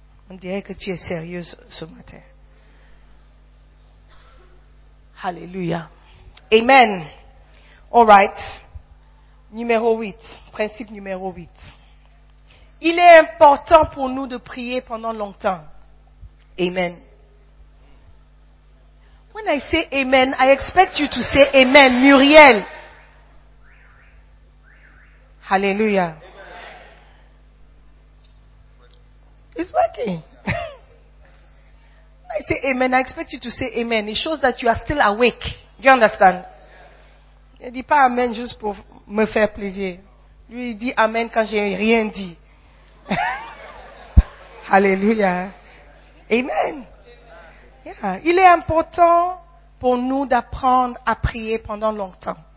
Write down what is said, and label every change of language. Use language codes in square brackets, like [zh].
[fr] On dirait que tu es sérieuse ce matin. Alléluia. Amen. [en] All right. [fr] Numéro 8. Principe numéro 8. Il est important pour nous de prier pendant longtemps. Amen. [en] When I say amen, I expect you to say amen, Muriel. Hallelujah. It's working. When I say amen, I expect you to say amen. It shows that you are still awake. Do you understand? [fr] Ne dis pas amen juste pour me faire plaisir. Lui, il dit amen quand j'ai rien dit. Alléluia. Amen. Yeah. Il est important pour nous d'apprendre à prier pendant longtemps.